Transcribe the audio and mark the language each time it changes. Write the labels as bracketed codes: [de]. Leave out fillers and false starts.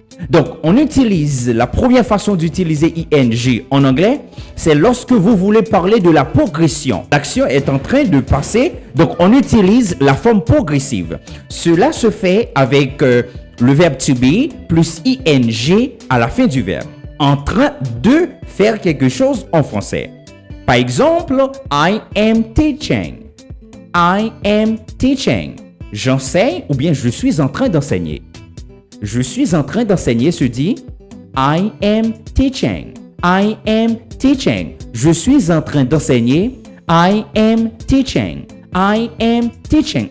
[fr] Donc, on utilise la première façon d'utiliser ing en anglais, c'est lorsque vous voulez parler de la progression. L'action est en train de passer, donc on utilise la forme progressive. Cela se fait avec le verbe to be plus ing à la fin du verbe, en train de faire quelque chose en français. Par exemple, [en] I am teaching. I am teaching. [fr] J'enseigne ou bien je suis en train d'enseigner. Je suis en train d'enseigner se dit [en] I am teaching. I am teaching. [fr] Je suis en train d'enseigner. [en] I am teaching. I am teaching.